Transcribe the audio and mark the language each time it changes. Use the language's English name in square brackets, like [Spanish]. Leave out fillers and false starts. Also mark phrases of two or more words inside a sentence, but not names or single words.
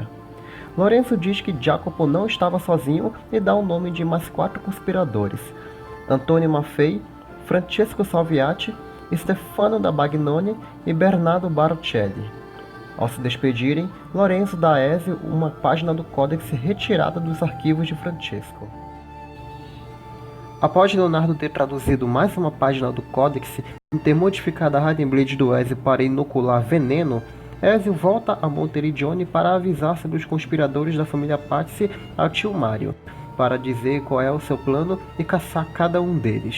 [Portuguese] Lorenzo diz que Jacopo não estava sozinho e dá o nome de mais 4 conspiradores: Antonio Maffei, Francesco Salviati, Stefano da Bagnoni e Bernardo Baroncelli. Ao se despedirem, Lorenzo dá a Ezio uma página do Códex retirada dos arquivos de Francesco. Após Leonardo ter traduzido mais uma página do Códex e ter modificado a Hidden Blade do Ezio para inocular veneno, Ezio volta a Monteriggioni para avisar sobre os conspiradores da família Pazzi ao tio Mario, para dizer qual é o seu plano e caçar cada um deles.